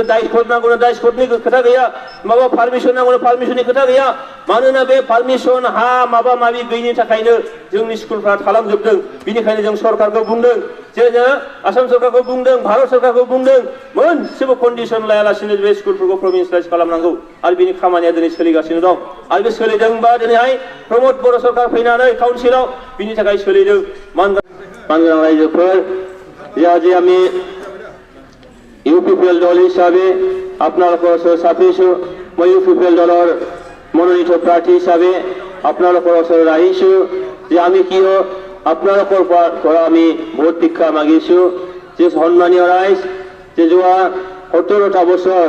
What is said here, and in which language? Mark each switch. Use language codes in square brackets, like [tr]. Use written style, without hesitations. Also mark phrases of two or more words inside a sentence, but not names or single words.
[brx] दाइसकट नांगौनो दाइसकटनि खोथा गैया माबा पारमिसन नांगौनो पारमिसननि खोथा गैया मानोना बे पारमिसन हा माबा माबि गैयिनि थाखायनो जोंनि स्कुलफ्रा थालांजोबदों बिनिखायनो जों सरकारखौ बुंदों जे जोङो आसाम सरकारखौ बुंदों भारत सरकारखौ बुंदों मोनसेबो कन्डिसन लायालासिनो बे स्कुलफोरखौ प्रभिन्सियेलाइज खालामनांगौ आरो बिनि खामानिया दिनै सोलिगासिनो दं आरो बे सोलिदोंबा दिनैहाय प्रमद बर' सरकार फैनानै काउन्सिलाव बिनि थाखाय सोलिदों मानगोनां रायजोफोर जे আমি [as] ইউপিপিএল দল হিসাবে আপনাদের ওচৰত চাপিছোঁ মই ইউপিপিএল দলৰ মনোনীত প্ৰাৰ্থী হিচাপে আপোনালোকৰ ওচৰত আহিছোঁ যে আমি কিয় আপোনালোকৰ পৰা আমি ভোট ভিক্ষা মাগিছোঁ যে সন্মানীয় ৰাইজ যে যোৱা 17টা বছৰ